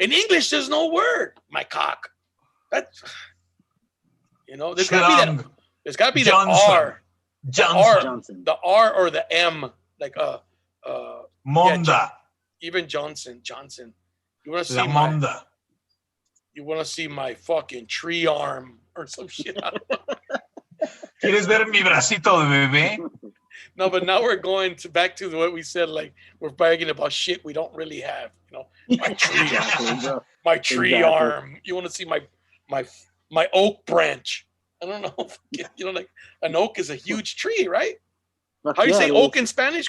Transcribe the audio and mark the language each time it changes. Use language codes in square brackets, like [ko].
[en] In English there's no word. My cock. That's, you know, there's gotta be the R. Johnson. The R or the M, like [es] Monda. [en] Yeah, even Johnson. You want to see [es] Monda? [en] You want to see my fucking tree arm or some shit? [es] ¿Quieres ver mi bracito de bebé? [en] No, but now we're going back to what we said. Like we're bragging about shit we don't really have. You know, my tree arm. My tree arm. You want to see my oak branch? I don't know. You know, like an oak is a huge tree, right? How do you say oak in Spanish?